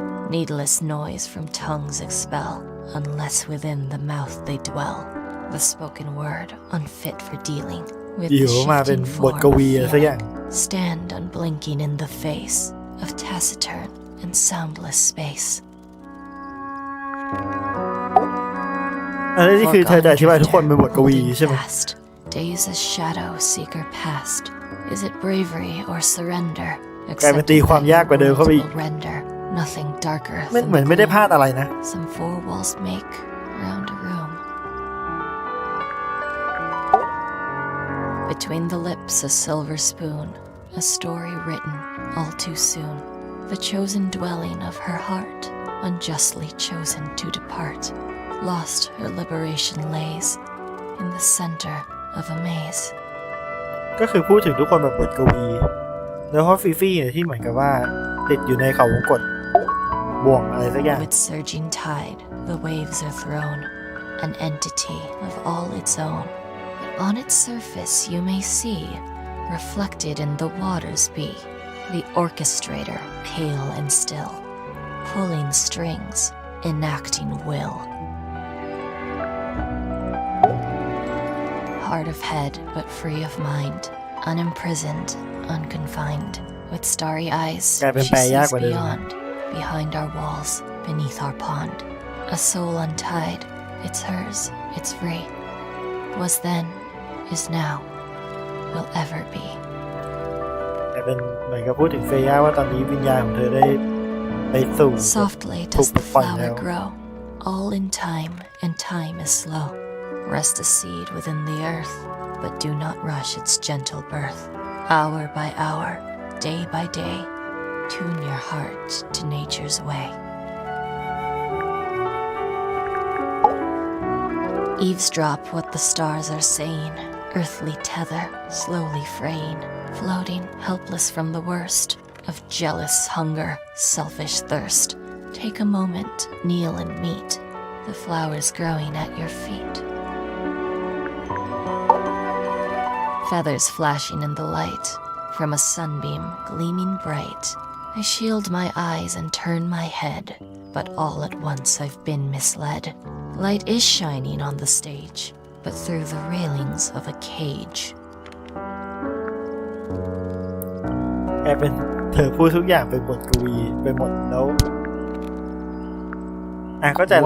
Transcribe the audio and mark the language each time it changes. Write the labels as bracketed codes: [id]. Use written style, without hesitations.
[en] Needless noise from tongues expel, unless within the mouth they dwell. The spoken word unfit for dealing with the shifting form of fear. Stand unblinking in the face of taciturn and soundless space. [th] อันนี้คือเธอจะอธิบายทุกคนเป็นบทกวีใช่ไหม [en] Days a shadow seeker past. Is it bravery or surrender? [th] กลายเป็นตีความยากกว่าเดิมเข้าไปอีก [en] Nothing darker [th] เหมือนไม่ได้พลาดอะไรนะ [en] Some four walls make round a room. Between the lips a silver spoon, a story written all too soon. The chosen dwelling of her heart, unjustly chosen to depart. Lost her liberation lays in the center of a maze. [th] ก็คือพูดถึงทุกคนแบบบทกวีแล้วเพราะฟิฟี่ที่เหมือนกับว่าติดอยู่ในเขาวงกตบ่วงอะไรสักอย่าง [en] With surging tide, the waves are thrown, an entity of all its own. But on its surface you may see, reflected in the waters be, the orchestrator, pale and still, pulling strings, enacting will. Hard of head, but free of mind, unimprisoned, unconfined. With starry eyes, she sees beyond, behind our walls, beneath our pond. A soul untied, it's hers, it's free. Was then, is now, will ever be. [th] แต่เป็นเหมือนกับพูดถึงเฟย่าว่าตอนนี้วิญญาณของเธอได้ไปสู่ [en] Softly does the flower grow, all in time, and time is slow. Rest a seed within the earth, but do not rush its gentle birth. Hour by hour, day by day, tune your heart to nature's way. Eavesdrop what the stars are saying, earthly tether slowly fraying, floating helpless from the worst of jealous hunger, selfish thirst. Take a moment, kneel and meet the flowers growing at your feet. Feathers flashing in the light from a sunbeam gleaming bright. I shield my eyes and turn my head, but all at once I've been misled. Light is shining on the stage, but through the railings of a cage. [th] แอบเป็นเธอพูดทุกอย่างเป็นบทกวีไปหมดแล้วเข้าใจแล้ว